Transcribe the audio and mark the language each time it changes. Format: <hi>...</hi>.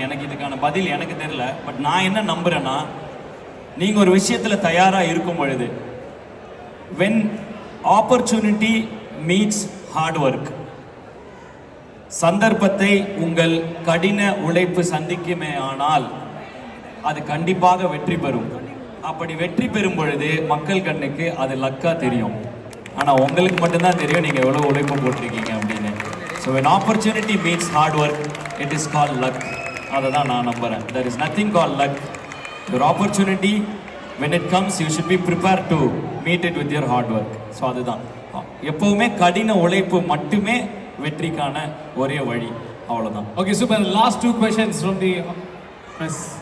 <ta>எனக்கு இதுக்கான பதில் எனக்கு தெரியல. பட் நான் என்ன நம்புறேன்னா, நீங்க ஒரு விஷயத்துல தயாரா இருக்கும் பொழுது,</ta> <en>when opportunity meets hard work,</en> <ta>சந்தர்ப்பத்தை உங்கள் கடின உழைப்பு சந்திக்குமே ஆனால் அது கண்டிப்பாக வெற்றி பெறும். அப்படி வெற்றி பெறும் பொழுது மக்கள் கண்ணுக்கு அது லக்கா தெரியும். ஆனால் உங்களுக்கு மட்டும்தான் தெரியும் நீங்கள் எவ்வளோ உழைப்பு போட்டிருக்கீங்க அப்படின்னு.</ta> <en>So when opportunity meets hard work, it is called luck.</en> <ta>அதை தான் நான் நம்புகிறேன்.</ta> <en>There is nothing called luck. Your opportunity, when it comes, you should be prepared to meet it with your hard work.</en> <ta>So அதுதான் எப்பவுமே கடின உழைப்பு மட்டுமே வெற்றிக்கான ஒரே வழி. அவ்வளோதான்.</ta> <en>Okay super. Last 2 questions from the press.</en>